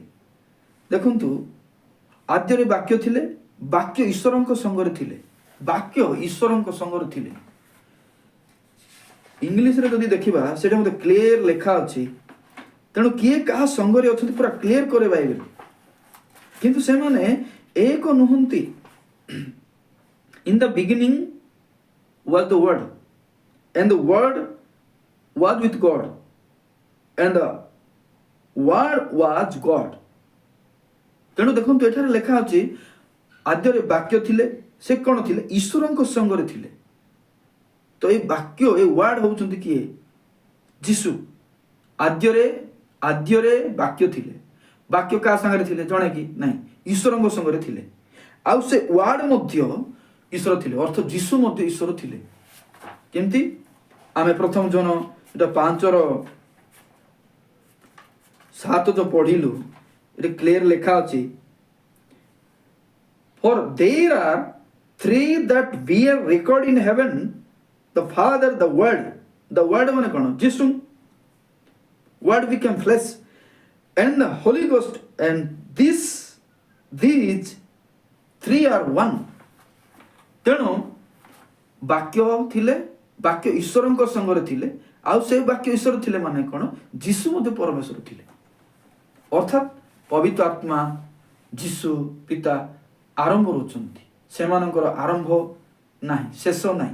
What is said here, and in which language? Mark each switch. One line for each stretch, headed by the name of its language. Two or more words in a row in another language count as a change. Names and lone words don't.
Odia: ଦେଖନ୍ତୁ, ଆଦ୍ୟରେ ବାକ୍ୟ ଥିଲେ, ବାକ୍ୟ ଈଶ୍ୱରଙ୍କ ସଙ୍ଗରେ ଥିଲେ, ବାକ୍ୟ ଈଶ୍ୱରଙ୍କ ସଙ୍ଗରେ ଥିଲେ। ଇଂଲିଶରେ ଯଦି ଦେଖିବା ସେଇଟା ମୋତେ କ୍ଲିୟର ଲେଖା ଅଛି। ତେଣୁ କିଏ କାହା ସଙ୍ଗରେ ଅଛନ୍ତି ପୁରା କ୍ଲିୟର କରେ ବାଇବେଲ। କିନ୍ତୁ ସେମାନେ ଏକ ନୁହନ୍ତି।
English: In the beginning was the word, and the word was with God, and the word was God.
Odia: ତେଣୁ ଦେଖନ୍ତୁ, ଏଠାରେ ଲେଖା ଅଛି ଆଦ୍ୟରେ ବାକ୍ୟ ଥିଲେ। ସେ କ'ଣ ଥିଲେ? ଈଶ୍ୱରଙ୍କ ସଙ୍ଗରେ ଥିଲେ। ତ ଏଇ ବାକ୍ୟ, ଏ ୱାର୍ଡ ହେଉଛନ୍ତି କିଏ? ଯୀଶୁ। ଆଦ୍ୟରେ ବାକ୍ୟ ଥିଲେ। ବାକ୍ୟ କାହା ସାଙ୍ଗରେ ଥିଲେ ଜଣେ କି? ନାହିଁ, ଈଶ୍ୱରଙ୍କ ସଙ୍ଗରେ ଥିଲେ। ଆଉ ସେ ୱାର୍ଡ ମଧ୍ୟ ଈଶ୍ୱର ଥିଲେ, ଅର୍ଥ ଯୀଶୁ ମଧ୍ୟ ଈଶ୍ୱର ଥିଲେ। କେମିତି? ଆମେ ପ୍ରଥମ ଜନ 5:7 ଯୋଉ ପଢିଲୁ, ଏଠି କ୍ଲିୟର ଲେଖା ଅଛି,
English: for there are three that bear record in heaven, the Father, the Word
Odia: ମାନେ କ'ଣ? ଯୀଶୁ।
English: Word became flesh, and the Holy Ghost, and these three are one.
Odia: ତେଣୁ ବାକ୍ୟ ଥିଲେ, ବାକ୍ୟ ଈଶ୍ୱରଙ୍କ ସଙ୍ଗରେ ଥିଲେ, ଆଉ ସେ ବାକ୍ୟ ଈଶ୍ୱର ଥିଲେ ମାନେ କ'ଣ? ଯୀଶୁ ମଧ୍ୟ ପରମେଶ୍ୱର ଥିଲେ। ଅର୍ଥାତ୍ ପବିତ୍ର ଆତ୍ମା, ଯୀଶୁ, ପିତା ଆରମ୍ଭ ରହୁଛନ୍ତି। ସେମାନଙ୍କର ଆରମ୍ଭ ନାହିଁ, ଶେଷ ନାହିଁ।